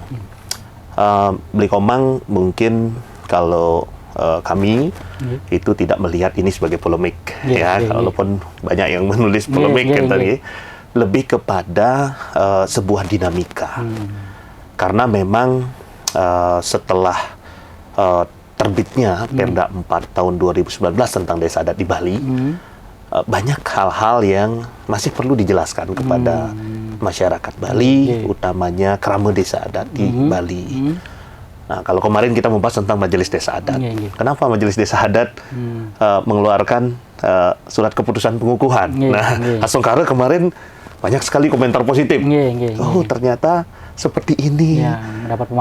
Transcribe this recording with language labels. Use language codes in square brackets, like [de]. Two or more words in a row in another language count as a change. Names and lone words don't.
[id] Beli komang mungkin kalau kami itu tidak melihat ini sebagai polemik, walaupun banyak yang menulis polemik tadi, lebih kepada sebuah dinamika. Karena memang setelah terbitnya Perda 4 tahun 2019 tentang desa adat di Bali, banyak hal-hal yang masih perlu dijelaskan kepada masyarakat Bali, utamanya krama desa adat di Bali. Nah, kalau kemarin kita membahas tentang Majelis Desa Adat. Kenapa Majelis Desa Adat mengeluarkan surat keputusan pengukuhan? Asongkara kemarin banyak sekali komentar positif. Oh, ternyata seperti ini.